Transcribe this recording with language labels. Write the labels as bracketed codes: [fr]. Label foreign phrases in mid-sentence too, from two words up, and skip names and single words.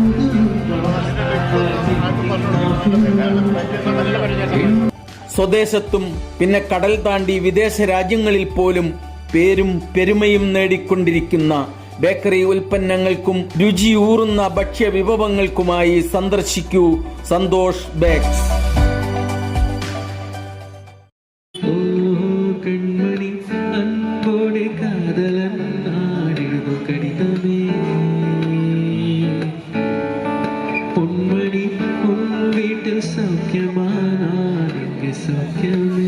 [ml] നല്ല പരിചയം. സ്വദേശത്തും പിന്നെ കടൽ താണ്ടി വിദേശ രാജ്യങ്ങളിൽ പോലും പേരും പെരുമയും നേടിക്കൊണ്ടിരിക്കുന്ന ബേക്കറി ഉൽപ്പന്നങ്ങൾക്കും രുചിയൂറുന്ന ഭക്ഷ്യ വിഭവങ്ങൾക്കുമായി സന്ദർശിക്കൂ സന്തോഷ് ബേക്സ്. [ta] கண்மணி அன்போடு காதலன் ஆடியது கடிதமே பொன்மணி உன் வீட்டில் சௌக்கியமா நான் இங்கு சௌக்கியம்